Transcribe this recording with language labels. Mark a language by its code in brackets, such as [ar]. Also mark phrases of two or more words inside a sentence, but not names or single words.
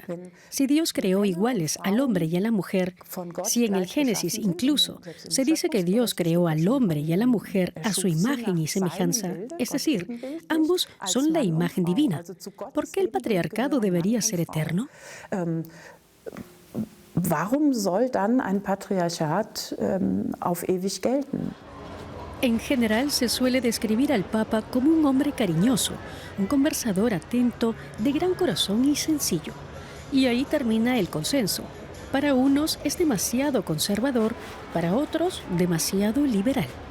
[es] Si Dios creó iguales al hombre y a la mujer, si en el Génesis incluso se dice que Dios creó al hombre y a la mujer a su imagen y semejanza, es decir, ambos son la imagen divina, ¿por qué el patriarcado debería ser eterno? [de] Warum soll dann ein Patriarchat auf ewig gelten? [es] En general se suele describir al Papa como un hombre cariñoso, un conversador atento, de gran corazón y sencillo. Y ahí termina el consenso. Para unos es demasiado conservador, para otros demasiado liberal.